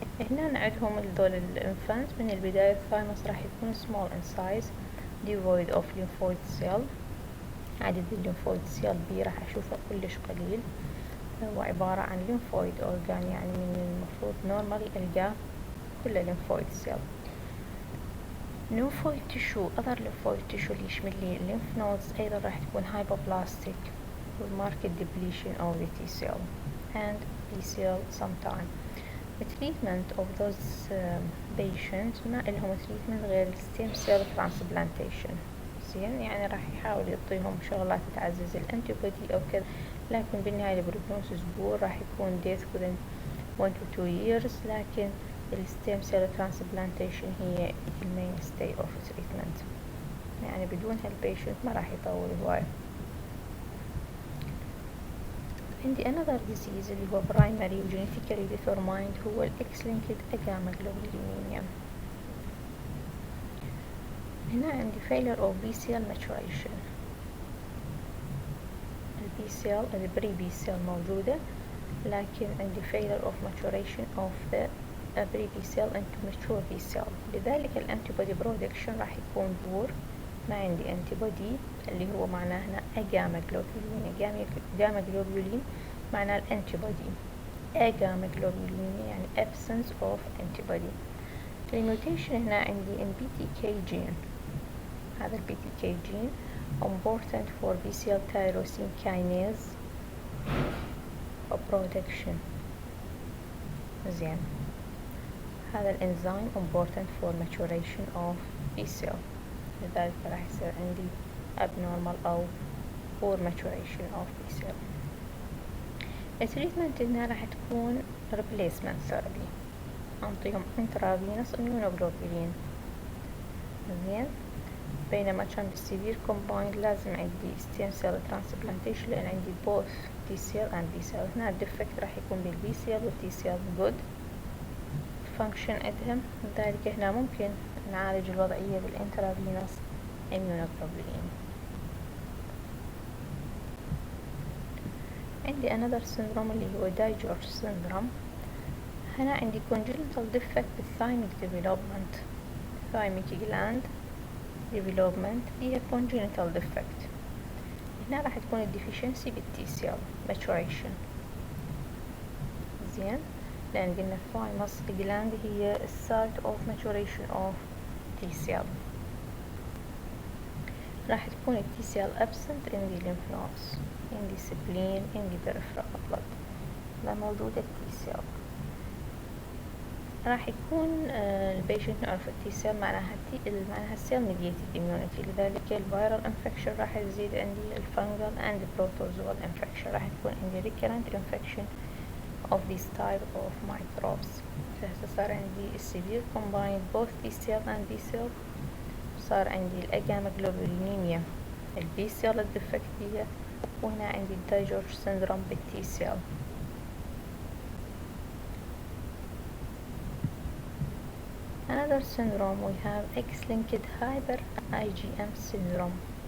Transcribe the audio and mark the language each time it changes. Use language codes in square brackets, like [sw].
[ar] هنا عندهم الذول الانفانت من البداية الثايموس راح يكون [en] small in size devoid of lymphoid cell. [ar] عدد الليمفويد سيل بي راح أشوفه كلش قليل، هو عبارة عن [en] lymphoid organ، [ar] يعني من المفروض normally ألقاه كله lymphoid cell. [en] lymphoid tissue other lymphoid tissue [ar] اللي يشمل لي [en] lymph nodes أيضا راح تكون hypoplastic with marked depletion of the T cell and B cell sometime. The treatment of those patients [ar] ما إلهم treatment غير [en] stem cell transplantation. [ar] زين، يعني راح يحاول يعطيهم شغلات تعزز الانتيبودي أو كذا، لكن بالنهاية البروجنوسيس بور راح يكون [en] death within 1 to 2 years. [ar] لكن الستيم سيل ترانسبلانتيشن هي المين ستي اوف تريتمنت، يعني بدون هالبيشنت ما راح يطول هواي. [en] عندي another disease اللي هو primary genetically determined هو الإكس لينكد agammaglobulinemia. هنا عندي failure of B cell maturation. البي cell البري بي cell [ar] موجودة، لكن عندي [en] failure of maturation of the pre B cell into mature B cell. [ar] لذلك الانتيبودي برودكشن راح يكون بور، ما عندي انتيبودي اللي هو معناه هنا agammaglobulinemia. [en] agammaglobuline [ar] معناه الانتيبودي، [en] agammaglobulinemia يعني absence of antibody. الميوتيشن هنا عندي in BTK gene. هذا ال BTK gene important for B cell tyrosine kinase production. [ar] زين، هذا الانزيم [en] important for maturation of B cell، لذلك راح يصير عندي abnormal أو poor maturation of B cell. التريتمنت هنا راح تكون replacement therapy أنطيهم intravenous immunoglobulin. زين، بينما كان بالسيفير combined لازم عندي stem cell transplantation [ar] لأن عندي [en] both T cell and B cell. [ar] هنا الديفكت راح يكون بالبي cell والتي cell [en] good function [ar] عندهم، لذلك هنا ممكن نعالج الوضعية بالانترافينوس immunoglobulin. [en] عندي another syndrome اللي هو دايجورج syndrome. هنا عندي congenital defect بالthymic development. thymic gland development هي congenital defect. هنا راح تكون الديفيشنسي بالتي سيل maturation. [ar] زين، لأن قلنا [en] thymus gland هي site of maturation of T cell. [ar] راح تكون التي سيل [en] absent in the lymph nodes, in the spleen, in the peripheral blood. [ar] لا موجودة التي سيل. راح يكون البيشنت نعرف [en] التي سيل معناها cell mediated immunity، لذلك الفيرال infection راح يزيد عندي الفنجل and protozoal infection. راح تكون عندي recurrent infection of this type of microbes. صار عندي severe combined both T cell and B cell. صار عندي الأجاما جلوبولينيميا البي سيل الديفكتية، وهنا عندي الدايجورج syndrome بالتي سيل. Another syndrome we have X-linked hyper IgM syndrome.